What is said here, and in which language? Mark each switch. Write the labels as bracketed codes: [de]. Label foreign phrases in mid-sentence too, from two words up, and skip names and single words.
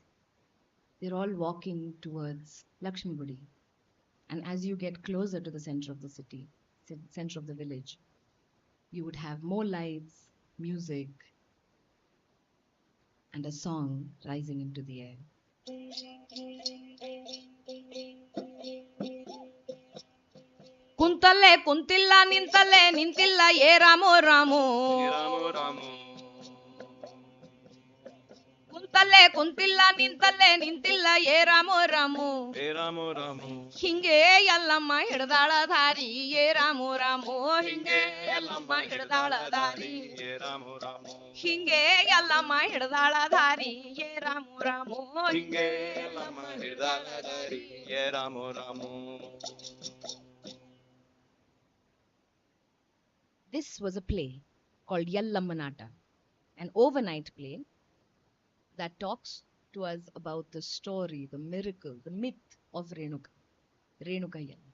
[en] They're all walking towards Lakshmi Gudi. And as you get closer to the center of the city, center of the village, you would have more lights, music, and a song rising into the air. [kn] ಕುಂತಲ್ಲೇ ಕುಂತಿಲ್ಲ ನಿಂತಲ್ಲೇ ನಿಂತಿಲ್ಲ ಏ ರಾಮೋ ರಾಮೋ ರಾಮೋ ರಾಮೋ ಕುಂತಲ್ಲೇ ಕುಂತಿಲ್ಲ ನಿಂತಲ್ಲೇ ನಿಂತಿಲ್ಲ ಏ ರಾಮೋ ರಾಮೋ ಹೇ ರಾಮೋ ರಾಮೋ ಹಿಂಗೆ ಎಲ್ಲಮ್ಮ ಹಿಡ್ದಾಳ ದಾರಿ ಏ ರಾಮೋ ರಾಮೋ ಹಿಂಗೆ ಎಲ್ಲಮ್ಮ ಹಿಡ್ದಾಳ ದಾರಿ ಹೇ ರಾಮೋ ರಾಮೋ ಹಿಂಗೆ ಎಲ್ಲಮ್ಮ ಹಿಡ್ದಾಳ ದಾರಿ ಏ ರಾಮೋ ರಾಮೋ ಹಿಂಗೆ ನಮ್ಮ ಹಿಡ್ದಾಳ ದಾರಿ ಹೇ ರಾಮೋ ರಾಮೋ. [en] This was a play called Yellamma and Other, an overnight play that talks to us about the story, the miracle, the myth of Renuka Yellamma.